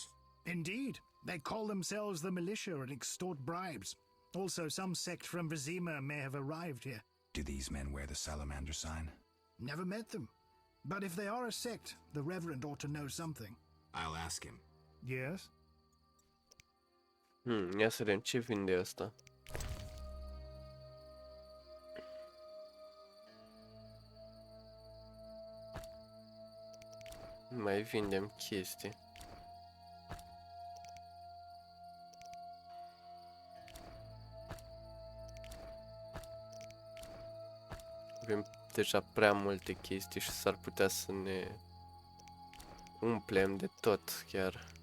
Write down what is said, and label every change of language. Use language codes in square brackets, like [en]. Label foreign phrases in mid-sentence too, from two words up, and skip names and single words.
[en] Indeed. They call themselves the militia and extort bribes. Also, some sect from Vizima may have arrived here. Do these men wear the salamander sign? Never met them. But if they are a sect, the Reverend ought to know something. I'll ask him. Yes? [ro] Ia să vedem ce vinde asta. Mai vindem chestii. Avem deja prea multe chestii și s-ar putea să ne umplem de tot chiar.